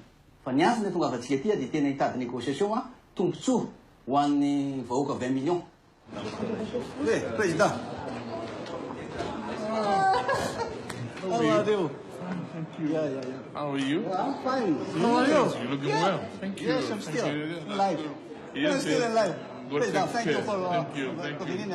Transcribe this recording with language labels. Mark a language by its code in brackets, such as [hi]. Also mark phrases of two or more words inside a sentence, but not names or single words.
[mg] fa ny antony tonga avatsika aty dia tena hitady négociation a tombontsoa ho an'ny vahoaka 20 millions. [fr] Oui, président. [en] How are you? Thank you. Yeah. How are you? I'm fine. Yes, How are you? You're looking well. Thank you. Yes, I'm still alive. Yes, I'm still alive. Good, President, thank you for thank you. coming in.